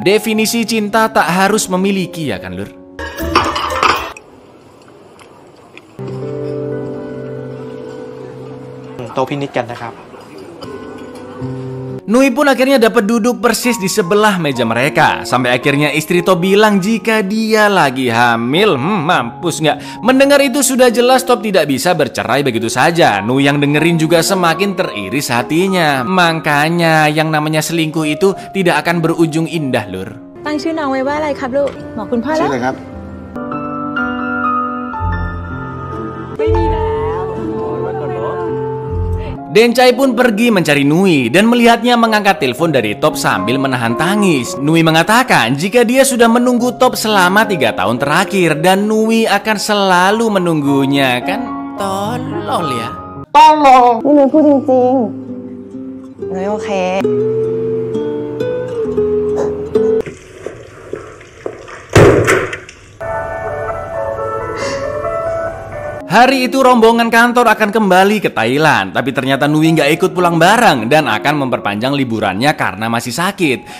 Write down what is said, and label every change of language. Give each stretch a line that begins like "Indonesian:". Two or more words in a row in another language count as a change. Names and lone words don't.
Indonesian: Definisi cinta tak harus memiliki, ya kan Lur? Nui pun akhirnya dapat duduk persis di sebelah meja mereka. Sampai akhirnya istri Top bilang jika dia lagi hamil. Mampus nggak? Mendengar itu sudah jelas Top tidak bisa bercerai begitu saja. Nui yang dengerin juga semakin teriris hatinya. Makanya yang namanya selingkuh itu tidak akan berujung indah, Lur.
Thai: ตั้งชื่อน้องไว้ว่าอะไรครับลูกบอกคุณพ่อแล้ว ชื่ออะไรครับ ไม่มีแล้ว
Indonesian: Dencai pun pergi mencari Nui dan melihatnya mengangkat telepon dari Top sambil menahan tangis. Nui mengatakan jika dia sudah menunggu Top selama 3 tahun terakhir dan Nui akan selalu menunggunya. Kan tolol ya.
Thai: นี่นุ้ยพูดจริงๆนุ้ยโอเค
Indonesian: Hari itu rombongan kantor akan kembali ke Thailand, tapi ternyata Nui nggak ikut pulang bareng dan akan memperpanjang liburannya karena masih sakit.